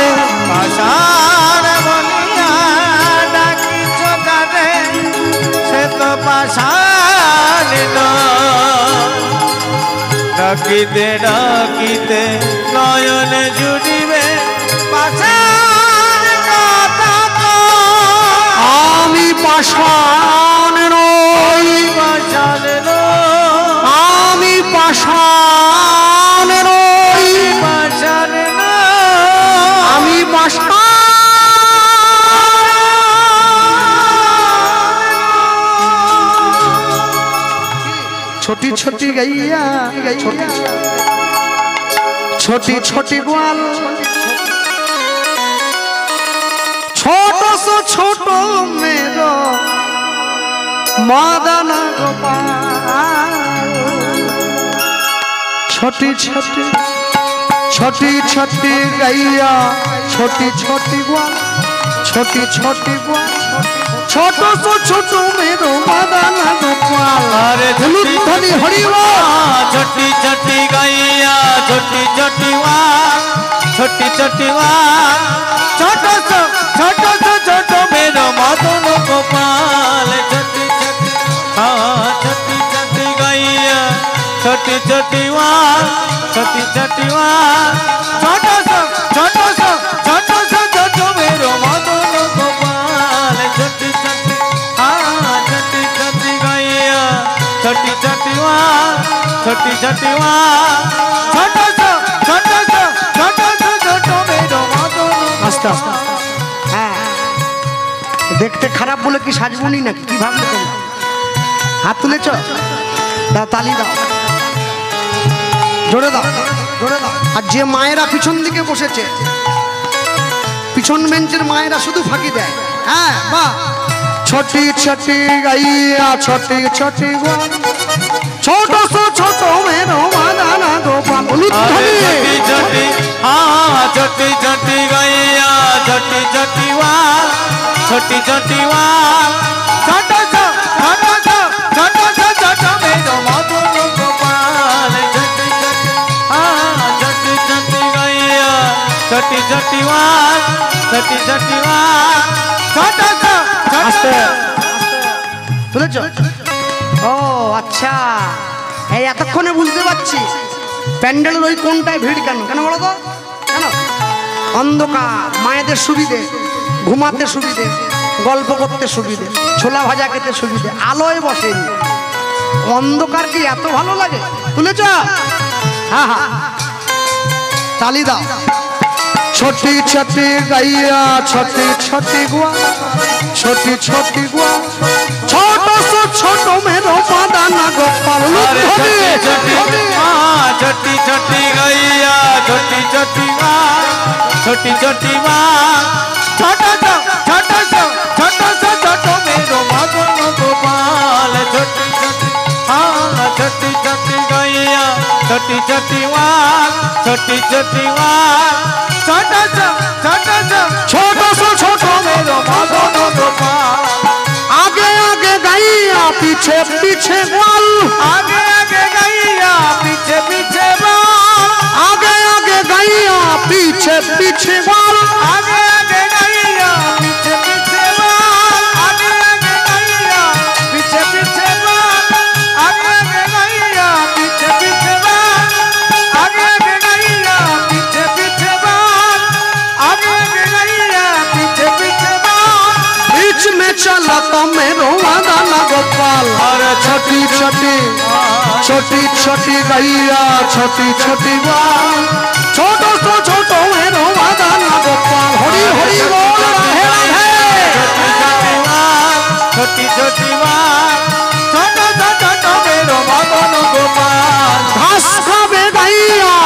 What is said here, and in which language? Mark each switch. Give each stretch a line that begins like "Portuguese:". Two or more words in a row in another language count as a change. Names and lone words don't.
Bangla: পাষাণ বলিয়া ডাকিছ কারে সে তো পাষাণ ডাকিতে ডাকিতে নয়ন জুড়িবে পাষাণ কথা আমি পাষাণ নই পাষাণ আমি পাষাণ নই পাষাণ আমি পাষাণ
Hindi: छोटी छोटी गैया छोटी छोटी ग्वाल छोटो सो छोटो मेरो मदन गोपाल छोटी छोटी छोटी छोटी गैया छोटी छोटी ग्वाल छोटी छोटी ग्वाल छोटो सो छोटो मेरो मदन गोपाल अरे धनी हरिवा छोटी छोटी गैया छोटी छोटी छोटी छोटी छोटो सो छोटो मेरो मदन गोपाल छोटी छोटी छोटी छोटी गैया छोटी छोटी छोटी छोटी छोटो सो छोटो मेरो मदन गोपाल छोटी छोटी छोटी छोटी गैया छोटी छोटी छोटी छोटी छोटो मेरो मदन
Bangla: আস্তে আস্তে হ্যাঁ দেখতে খারাপ বলে কি সাজবনি নাকি কি ভাবলে তুমি হাত তুলেছ দাও তালি দাও জোরে দাও জোরে দাও আর যে মায়েরা পিছন দিকে বসেছে পিছন বেঞ্চের মায়েরা শুধু ফাঁকি দেয় হ্যাঁ বাহ
Hindi: छोटी छोटी गैया छोटी छोटी छोटो सो छोटो मेरो मदन गोपाल छोटी छोटी छोटी छोटी गैया छोटी छोटी छोटी छोटी छोटो मेरो मदन गोपाल छोटी छोटी छोटी गैया छोटी छोटी छोटी छोटी
Bangla: তুলেছ ও আচ্ছা এই এতক্ষণে বুঝতে পারছি প্যান্ডেলের ওই কোনটায় ভিড় কেন কেন বলো তো কেন অন্ধকার মায়েদের সুবিধে ঘুমাতে সুবিধে গল্প করতে সুবিধে ছোলা ভাজা খেতে সুবিধে আলোয় বসেনি অন্ধকার কি এত ভালো লাগে তুলেছ হ্যাঁ হ্যাঁ তালি দাও
Hindi: छोटी छोटी गैया छोटी छोटी गुआ छोटी छोटी गुआ छोटो सो छोटो मेरो मदन गोपाल छोटी छोटी गैया छोटी छोटी छोटी छोटी छोटो मेरो मदन गोपाल छोटी छोटी छोटी छोटी गैया छोटी छोटी छोटी छोटी छोटो सो छोटो मेरो मदन गोपाल आगे आगे गैया पीछे पीछे ग्वाल आगे आगे गैया पीछे पीछे बाल आगे आगे गैया पीछे पीछे ग्वाल आगे आगे गैया पीछे पीछे बाल आगे आगे गैया पीछे पीछे बाल आगे आगे गैया पीछे पीछे बाल आगे आगे गैया पीछे पीछे बाल आगे आगे गैया पीछे पीछे बाल बीच में चला तो मेरो मदन गोपाल अरे छोटी छोटी छोटी छोटी गैया छोटी छोटी ग्वाल छोटो सो छोटो मेरो मदन गोपाल हरि हरि बोल राधे राधे छोटी छोटी छोटो छोटो मेरो मदन गोपाल घास खावे गैया